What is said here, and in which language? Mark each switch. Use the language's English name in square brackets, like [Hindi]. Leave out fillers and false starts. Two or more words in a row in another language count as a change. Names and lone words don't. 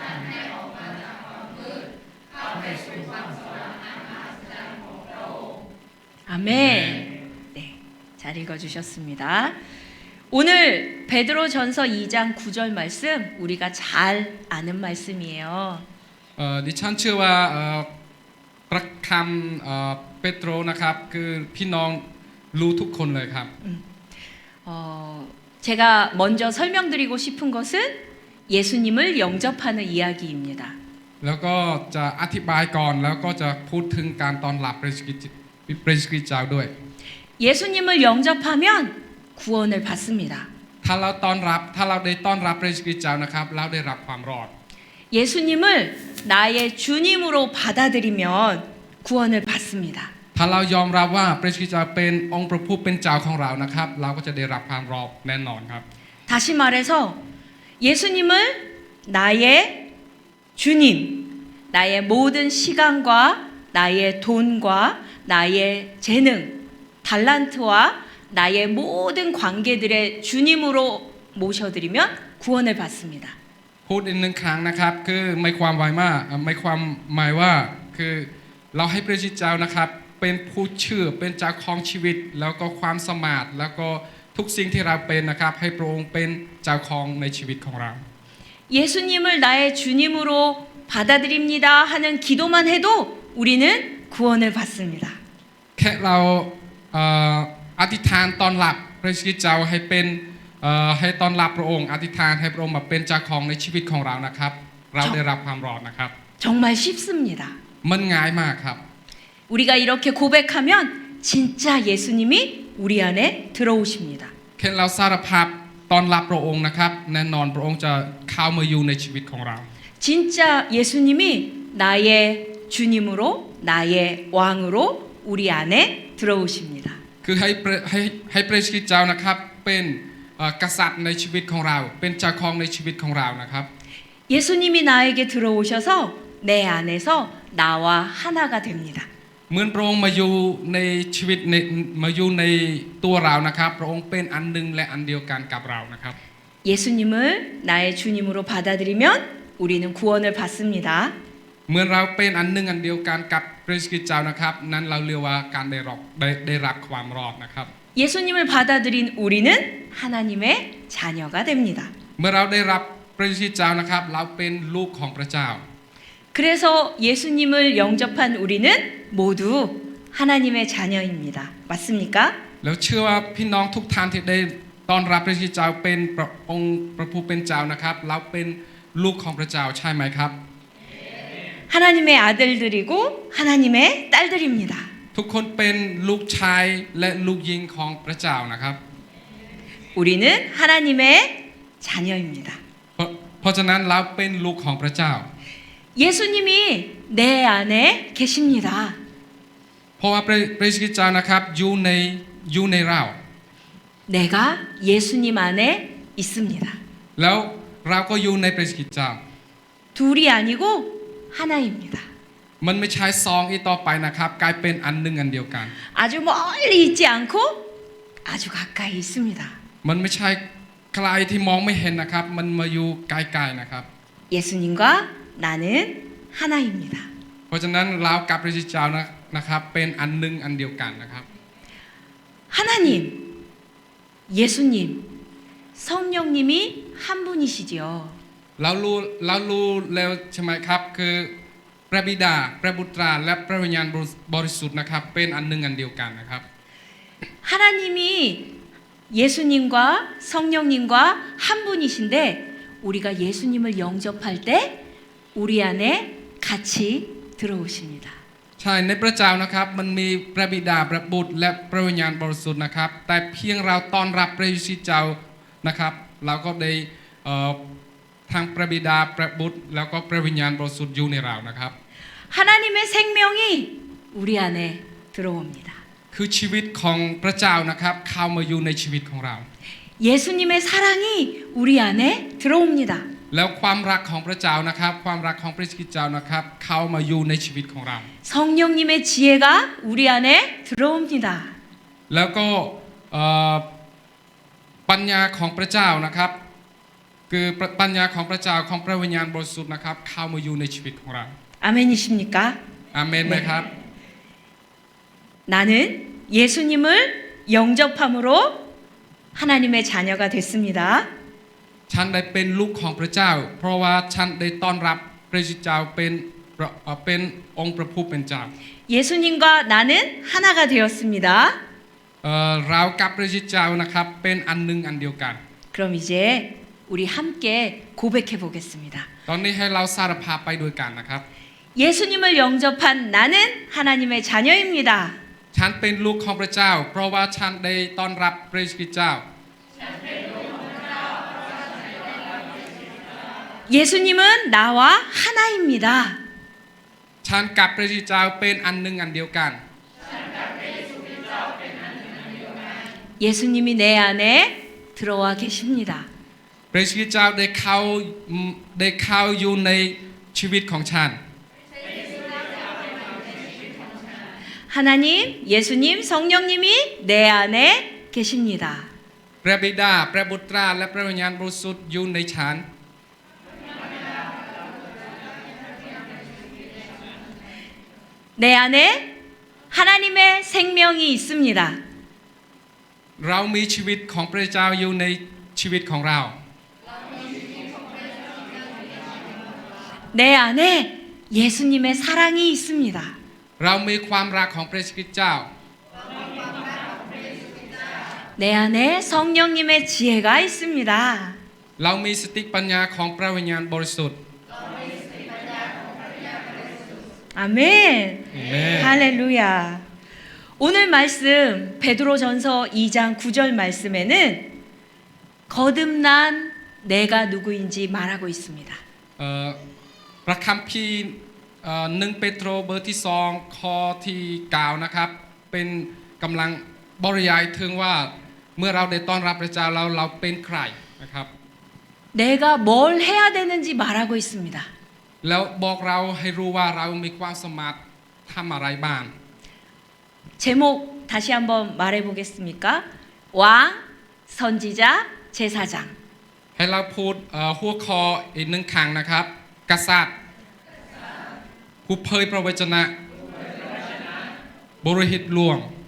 [Korean] 아멘. 네, 잘 읽어주셨습니다. 오늘 베드로전서 2장 9절 말씀 우리가 잘 아는 말씀이에요. [Thai] ดิฉันเชื่อว่าประคำเปโตรนะครับคือพี่น้องรู้ทุกคนเลยครับ [Korean] 제가 먼저 설명드리고 싶은 것은 예수님을 영접하는 이야기입니다. [Thai] แล้วก็จะอธิบายก่อนแล้วก็จะพูดถึงการต้อนรับพระคริสต์เจ้าด้วย [Korean] 예수님을 영접하면 구원을 받습니다. [Thai] ถ้าเราต้อนรับถ้าเราได้ต้อนรับพระเยซูคริสต์เจ้านะครับเราได้รับความรอด [Korean] 예수님을 나의 주님으로 받아들이면 구원을 받습니다. [Thai] ถ้าเรายอมรับว่าพระเยซูคริสต์เจ้าเป็นองค์พระผู้เป็นเจ้าของเรานะครับเราก็จะได้รับความรอดแน่นอนครับ [Korean] 다시 말해서 예수님을 나의 주님, 나의 모든 시간과 나의 돈과 나의 재능, 달란트와 나의 모든 관계들의 주님으로 모셔드리면 구원을 받습니다. [Thai] พูดอีกหนึ่งครั้งนะครับคือไม่ความหมายว่าคือเราให้พระเยซูเจ้านะครับเป็นผู้เชื่อเป็นเจ้าของชีวิตแล้วก็ความสามารถแล้วก็ทุกสิ่งที่เราเป็นนะครับให้พระองค์เป็นเจ้าของในชีวิตของเรา [Korean] 예수님을 나의 주님으로 받아들입니다 하는 기도만 해도 우리는 구원을 받습니다. [Thai] แค่เราอธิษฐานต้อนรับพระเยซูคริสต์เจ้าให้เป็นให้ต้อนรับพระองค์อธิษฐานให้พระองค์มาเป็นเจ้าของในชีวิตของเรานะครับเราได้รับความรอดนะครับ [Korean] 정말 쉽습니다. [Thai] มันง่ายมากครับ [Korean] 우리가 이렇게 고백하면 진짜 예수님이 우리 안에 들어오십니다. [Thai] แค่เราสารภาพต้อนรับพระองค์นะครับแน่นอนพระองค์จะเข้ามาอยู่ในชีวิตของเรา [Korean] 진짜 예수님이 나의 주님으로 나의 왕으로 우리 안에 들어오십니다. [Thai] คือให้พระเยซูคริสต์เจ้านะครับเป็นกษัตริย์ในชีวิตของเราเป็นเจ้าของในชีวิตของเรานะครับ [Korean] 예수님이 나에게 들어오셔서 내 안에서 나와 하나가 됩니다. [Thai] เหมือนพระองค์มาอยู่ในชีวิตมาอยู่ในตัวเรานะครับพระองค์เป็นอันหนึ่งและอันเดียวกันกับเรานะครับ [Korean] 예수님을 나의 주님으로 받아들이면 우리는 구원을 받습니다. [Thai] เมื่อเราเป็นอันหนึ่งอันเดียวกันกับพระเยซูคริสต์เจ้านะครับนั้นเราเรียกว่าการได้รับความรอดนะครับ [Korean] 예수님을 받아들인 우리는 하나님의 자녀가 됩니다. [Thai] เมื่อเราได้รับพระเยซูคริสต์เจ้านะครับเราเป็นลูกของพระเจ้า [Korean] 그래서 예수님을 영접한 우리는 모두 하나님의 자녀입니다. 맞습니까? [Thai] แล้วเชื่อว่าพี่น้องทุกท่านที่ได้ต้อนรับพระเยซูคริสต์เจ้าเป็นองค์พระผู้เป็นเจ้านะครับเราเป็นลูกของพระเจ้าใช่ไหมครับ [Korean] 하나님의 아들들이고 하나님의 딸들입니다. [Thai] ทุกคนเป็นลูกชายและลูกหญิงของพระเจ้านะครับ [Korean] 우리는 하나님의 자녀입니다. [Thai] เพราะฉะนั้นเราเป็นลูกของพระเจ้า [Korean] 예수님이 내 안에 계십니다. [Thai] เพราะว่าพระเยซูคริสต์เจ้านะครับอยู่ในเรา [Korean] 내가 예수님 안에 있습니다. [Thai] แล้วเราก็อยู่ในพระเยซูคริสต์เจ้า [Korean] 둘이 아니고 하나입니다. [Thai] มันไม่ใช่สองอีกต่อไปนะครับกลายเป็นอันหนึ่งอันเดียวกัน [Korean] 아주 멀리 있지 않고 아주 가까이 있습니다. [Thai] มันไม่ใช่ไกลที่มองไม่เห็นนะครับมันมาอยู่ใกล้ๆนะครับ [Korean] 예수님과 나는 하나입니다. [Thai] เพราะฉะนั้นเรากับพระเยซูเจ้านะครับเป็นอันหนึ่งอันเดียวกันนะครับ [Korean] 하나님, 예수님, 성령님이 한 분이시지요. [Thai] เรารู้แล้วใช่ไหมครับคือพระบิดาพระบุตรและพระวิญญาณบริสุทธิ์นะครับเป็นอันหนึ่งอันเดียวกันนะครับ [Korean] 하나님이 예수님과 성령님과 한 분이신데 우리가 예수님을 영접할 때 우리 안에 같이 들어오십니다. [Thai] ใช่ในพระเจ้านะครับมันมีพระบิดาพระบุตรและพระวิญญาณบริสุทธิ์นะครับแต่เพียงเราต้อนรับพระเยซูเจ้านะครับเราก็ได้ทางพระบิดาพระบุตรแล้วก็พระวิญญาณบริสุทธิ์อยู่ในเรานะครับ [Korean] 하나님의 생명이 우리 안에 들어옵니다. [Thai] คือชีวิตของพระเจ้านะครับเข้ามาอยู่ในชีวิตของเรา [Korean] 예수님의 사랑이 우리 안에 들어옵니다. [Thai] แล้วความรักของพระเจ้านะครับความรักของพระเยซูคริสต์เจ้านะครับเข้ามาอยู่ในชีวิตของเรา [Korean] 성령님의 지혜가 우리 안에 들어옵니다. [Thai] แล้วก็ปัญญาของพระเจ้านะครับคือปัญญาของพระเจ้าของพระวิญญาณบริสุทธิ์นะครับเข้ามาอยู่ในชีวิตของเรา [Korean] 아멘이십니까? [Thai] อาเมนไหมครับ [Korean] 나는 예수님을 영접함으로 하나님의 자녀가 됐습니다. [Thai] ฉันได้เป็นลูกของพระเจ้าเพราะว่าฉันได้ต้อนรับพระเยซูเจ้าเป็นองค์พระผู้เป็นเจ้า [Korean] 예수님과 나는 하나가 되었습니다. [Thai] เรากับพระเยซูเจ้านะครับเป็นอันหนึ่งอันเดียวกัน [Korean] 그럼 이제 우리 함께 고백해 보겠습니다. [Thai] ตอนนี้ให้เราสารภาพไปด้วยกันนะครับ [Korean] 예수님을 영접한 나는 하나님의 자녀입니다. [Thai] ฉันเป็นลูกของพระเจ้าเพราะว่าฉันได้ต้อนรับพระเยซูคริสต์เจ้า [Korean] 예수님은 나와 하나입니다. [Thai] ฉันกับพระเยซูคริสต์เจ้าเป็นอันหนึ่งอันเดียวกัน [Korean] 예수님이 내 안에 들어와 계십니다. [Thai] พระเยซูคริสต์เจ้าได้เข้าอยู่ในชีวิตของฉัน [Korean] 하나님, 예수님, 성령님이 내 안에 계십니다. [Thai] พระบิดาพระบุตรและพระวิญญาณบริสุทธิ์อยู่ในฉัน [Korean] 내 안에 하나님의 생명이 있습니다. [Thai] เรามีชีวิตของพระเจ้าอยู่ในชีวิตของเรา [Korean] 내 안에 예수님의 사랑이 있습니다. [Thai] เรามีความรักของพระเยซูคริสต์เจ้า [Korean] 내 안에 성령님의 지혜가 있습니다. [Thai] เรามีสติปัญญาของพระวิญญาณบริสุทธิ์ [Korean] 아멘. 네. 할렐루야. 오늘 말씀 베드로전서 2장 9절 말씀에는 거듭난 내가 누구인지 말하고 있습니다. [Thai] พระคัมภีร์1เปโตรบทที่2ข้อที่9นะครับเป็นกำลังบรรยายถึงว่าเมื่อเราได้ต้อนรับพระเจ้าเราเป็นใครนะครับ [Korean] 내가 뭘 해야 되는지 말하고 있습니다. [Thai] แล้วบอกเราให้รู้ว่าเรามีความสามารถทำอะไรบ้าง [Korean] 제목 다시 한번 말해 보겠습니까? 왕, 선지자, 제사장. [Thai] ให้เราพูดหัวข้ออีกหนึ่งครั้งนะครับกษัตริย์ผู้เผยพระวจนะบริหิตหลวง